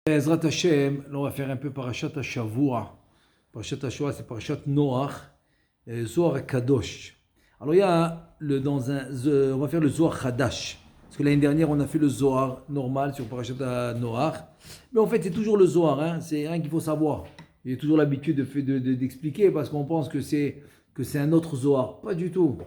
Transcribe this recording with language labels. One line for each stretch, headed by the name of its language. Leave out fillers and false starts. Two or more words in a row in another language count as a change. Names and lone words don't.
Hebrew: עזרת השם,
French: là on va faire un peu
Hebrew: פרשת השבוע. פרשת השבוע,
French: c'est Parashat Noach, Zohar Kadosh. Alors il y a on va faire le Zohar Chadash. Parce que l'année dernière on a fait le Zohar normal sur Parashat Noach. Mais en fait c'est toujours le Zohar, hein, c'est rien qu'il faut savoir. J'ai toujours l'habitude d'expliquer parce qu'on pense que c'est un autre Zohar. Pas du tout.